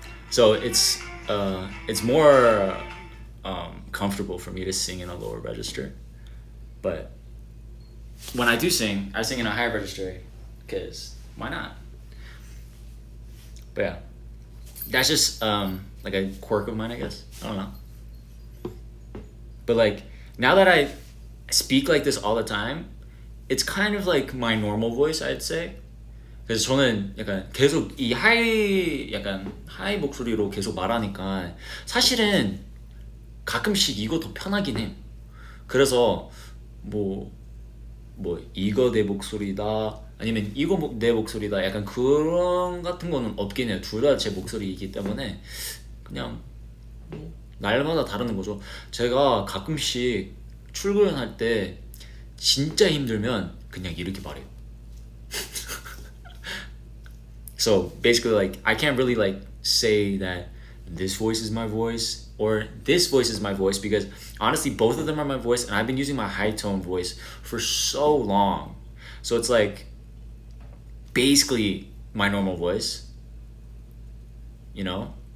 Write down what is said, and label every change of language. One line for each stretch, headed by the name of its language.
English: So it's more comfortable for me to sing in a lower register, but when I do sing, I sing in a higher register because why not? But yeah, that's just like a quirk of mine, I guess. I don't know. But like now that I speak like this all the time, it's kind of like my normal voice, I'd say.
Korean: 그래서 저는 약간 계속 이 하이 목소리로 계속 말하니까 사실은 가끔씩 이거 더 편하긴 해. 그래서 뭐 이거 내 목소리다 아니면 이거 내 목소리다 약간 그런 같은 거는 없긴 해요. 둘 다 제 목소리이기 때문에 그냥 날마다 다르는 거죠. 제가 가끔씩 출근할 때 진짜 힘들면 그냥 이렇게 말해요.
English: So basically, like, I can't really like say that this voice is my voice or this voice is my voice, because honestly both of them are my voice, and I've been using my high tone voice for so long. So it's like basically my normal voice, you know?